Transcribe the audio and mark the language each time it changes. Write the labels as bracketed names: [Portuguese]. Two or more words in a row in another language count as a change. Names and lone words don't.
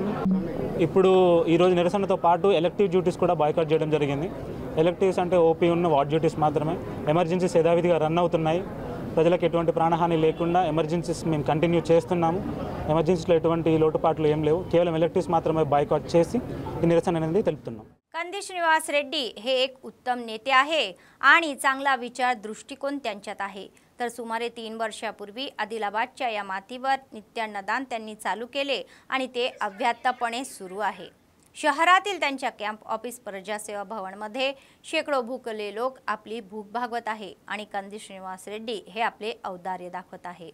[Telugu] ఇప్పుడు ఈరోజు నిరసనతో పాటు [English] elective duties [Telugu] కూడా బాయ్కాట్ చేయడం జరిగింది। ఎలక్టివ్స్ అంటే ఓపీ ఉన్న [English] ward duties [Telugu] మాత్రమే, ఎమర్జెన్సీస్ యథావిధిగా రన్ అవుతున్నాయి। ప్రజలకు ఎటువంటి ప్రాణహాని లేకుండా ఎమర్జెన్సీస్ మేము కంటిన్యూ చేస్తున్నాము। ఎమర్జెన్సీలో ఎటువంటి లోటుపాట్లు ఏం లేవు, కేవలం ఎలక్టివ్స్ మాత్రమే బాయ్కాట్ చేసి ఈ निरसन అనేది తెలుపుతున్నాం। [Marathi] कंदी श्रीनिवास रेड्डी हे एक उत्तम नेते आहे आणि चांगला विचार दृष्टिकोन त्यांच्यात आहे। तर सुमारे 3 वर्षापूर्वी आदिलाबादच्या या मातीवर नित्यान्नदान त्यांनी चालू केले आणि ते अव्याहतपणे सुरू आहे। शहरातील त्यांच्या [English] camp office [Marathi] प्रजासेवा भवनमध्ये शेकडो भूकले लोक आपली भूक भागवत आहे आणि कंदी श्रीनिवास रेड्डी हे आपले औदार्य दाखवत आहे।